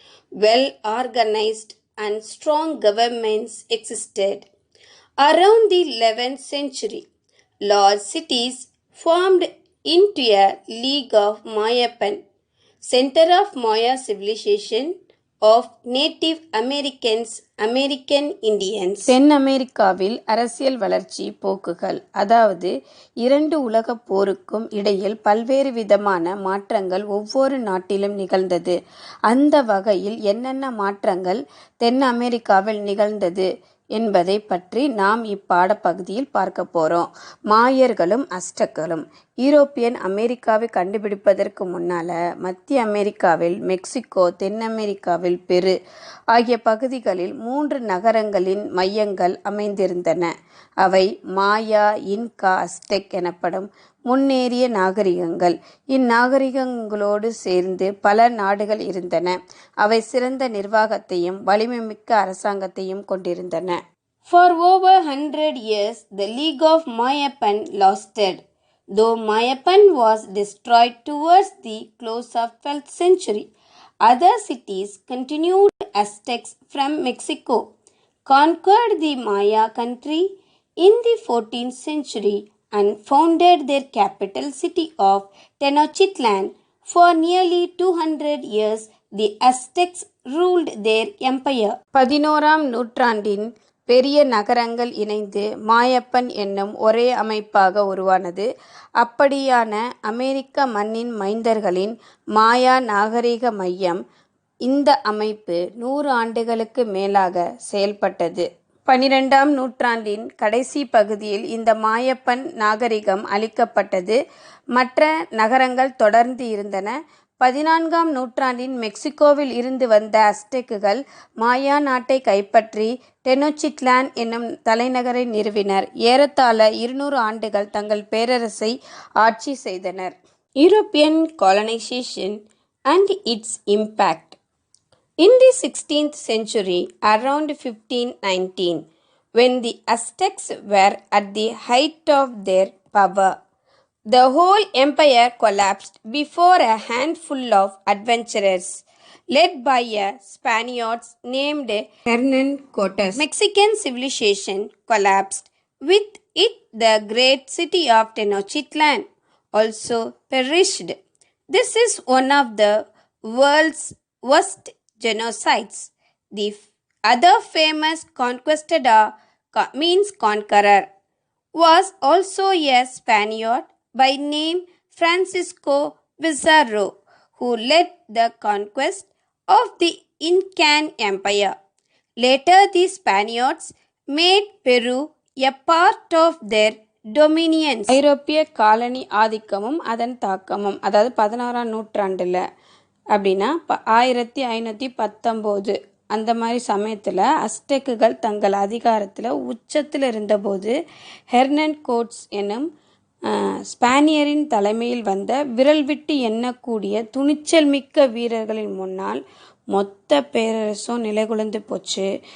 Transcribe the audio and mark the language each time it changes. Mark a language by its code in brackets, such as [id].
[en] Well organized and strong governments existed. Around the 11th century, large cities formed into a League of Mayapan, center of Maya civilization of Native Americans, American Indians. [ta] தென் அமெரிக்காவில் அரசியல் வளர்ச்சி போக்குகள், அதாவது இரண்டு உலகப் போருக்கும் இடையில் பல்வேறு விதமான மாற்றங்கள் ஒவ்வொரு நாட்டிலும் நிகழ்ந்தது. அந்த வகையில் என்னென்ன மாற்றங்கள் தென் அமெரிக்காவில் நிகழ்ந்தது என்பதை பற்றி நாம் இப்பாடப்பகுதியில் பார்க்க போகிறோம். மாயர்களும் அஸ்டக்களும் யூரோப்பியன் அமெரிக்காவை கண்டுபிடிப்பதற்கு முன்னால் மத்திய அமெரிக்காவில் மெக்சிகோ, தென் அமெரிக்காவில் பெரு ஆகிய பகுதிகளில் 3 நகரங்களின் மையங்கள் அமைந்திருந்தன. அவை மாயா, இன்கா, அஸ்டெக் எனப்படும் முன்னேறிய நாகரிகங்கள். இந்நாகரிகங்களோடு சேர்ந்து பல நாடுகள் இருந்தன. அவை சிறந்த நிர்வாகத்தையும் வலிமைமிக்க அரசாங்கத்தையும் கொண்டிருந்தன. [en] For over 100 years, the League of Mayapan lasted. Though Mayapan was destroyed towards the close of 12th century, other cities continued. Aztecs from Mexico conquered the Maya country in the 14th century and founded their capital city of Tenochtitlan. For nearly 200 years, the Aztecs ruled their empire. [ta] 11ஆம் நூற்றாண்டின் பெரிய நகரங்கள் இணைந்து மாயப்பன் என்னும் ஒரே அமைப்பாக உருவானது. அப்படியான அமெரிக்க மண்ணின் மைந்தர்களின் மாயா நாகரிக மையம். இந்த அமைப்பு 100 ஆண்டுகளுக்கு மேலாக செயல்பட்டது. 12ஆம் நூற்றாண்டின் கடைசி பகுதியில் இந்த மாயப்பன் நாகரிகம் அழிக்கப்பட்டது. மற்ற நகரங்கள் தொடர்ந்து இருந்தன. 14ஆம் நூற்றாண்டின் மெக்சிகோவில் இருந்து வந்த அஸ்டெக்குகள் மாயா நாட்டை கைப்பற்றி டெனோச்சிட்லான் என்னும் தலைநகரை நிறுவினர். ஏறத்தாழ 200 ஆண்டுகள் தங்கள் பேரரசை ஆட்சி செய்தனர். [en] European colonization and its impact. In the 16th century, around 1519, when the Aztecs were at the height of their power, the whole empire collapsed before a handful of adventurers led by a Spaniard named Hernan Cortes. Mexican civilization collapsed. With it, the great city of Tenochtitlan also perished. This is one of the world's worst genocides. The other famous conquistador, means conqueror, was also a Spaniard by name Francisco Pizarro, who led the conquest of the Incan Empire. Later, the Spaniards made Peru a part of their dominions. [ta] ஐரோப்பிய colony ஆதிக்கமும் அதன் தாக்கமும், அதாவது 16ஆம் நூற்றாண்டில் அப்படின்னா 1519 அந்த மாதிரி சமயத்தில் அஸ்டெக்குகள் தங்கள் அதிகாரத்தில் உச்சத்தில் இருந்தபோது ஹெர்னன் கோட்ஸ் எனும் ஸ்பானியரின் தலைமையில் வந்த விரல் விட்டு எண்ணக்கூடிய துணிச்சல் மிக்க வீரர்களின் முன்னால் மொத்த பேரரசும் நிலைகுலைந்து போச்சு.